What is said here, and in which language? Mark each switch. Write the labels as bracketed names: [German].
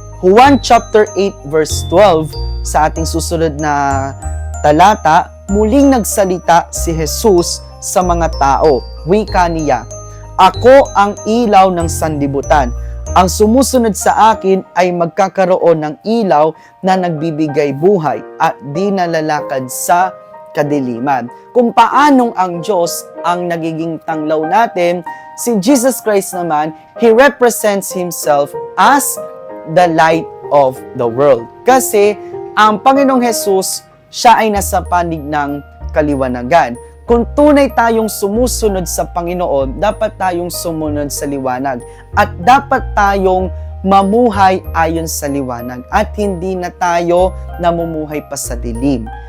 [Filipino] Juan chapter 8 verse 12 sa ating susunod na talata, muling nagsalita si Jesus sa mga tao. Wika niya, ako ang ilaw ng sanlibutan. Ang sumusunod sa akin ay magkakaroon ng ilaw na nagbibigay buhay at di nalalakad sa kadiliman. Kung paanong ang Diyos ang nagiging tanglaw natin, si Jesus Christ naman, [English] He represents Himself as the light of the world. [Filipino] Kasi ang Panginoong Jesus, siya ay nasa panig ng kaliwanagan. Kung tunay tayong sumusunod sa Panginoon, dapat tayong sumunod sa liwanag. At dapat tayong mamuhay ayon sa liwanag. At hindi na tayo namumuhay pa sa dilim.